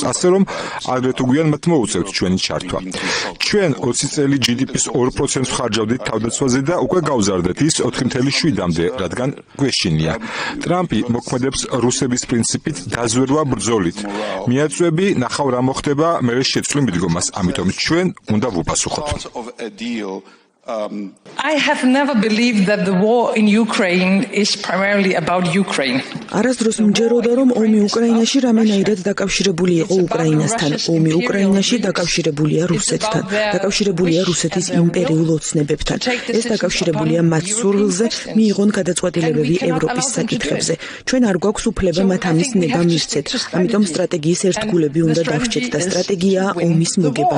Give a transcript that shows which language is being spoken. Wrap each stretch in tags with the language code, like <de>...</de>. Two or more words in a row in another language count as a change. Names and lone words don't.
<ka>ასე რომ, ადრე თუ გვიან მათ მოუწევთ ჩვენი ჩართვა. ჩვენ 20 წელი GDP-ს 2% ხარჯავდით თავდაცვაზე და უკვე გავზარდეთ ის 4.7-მდე, რადგან გვეშინია. ტრამპი მოქმედებს რუსების პრინციპით დაზვერვა ბრძოლით. მიაწვევი ნახავ რა მოხდება, მე შეცვლი მიდგომას, ამიტომ ჩვენ უნდა ვუპასუხოთ.</ka> <en>I have never believed that the war in Ukraine is primarily about Ukraine.</en> <ka>არასდროს მჯეროდა, რომ ომი უკრაინაში რამენაირად დაკავშირებული იყო უკრაინასთან. ომი უკრაინაში დაკავშირებულია რუსეთთან, დაკავშირებულია რუსეთის იმპერიულ ოცნებებთან. ეს დაკავშირებულია მათ სურვილზე მიიღონ გადაწყვეტილებები ევროპის საკითხებზე. ჩვენ არ გვაქვს უფლება მათ ამის ნება მისცეთ. ამიტომ სტრატეგიის ერთგულები უნდა დავრჩეთ და სტრატეგიაა ომის მოგება.</ka>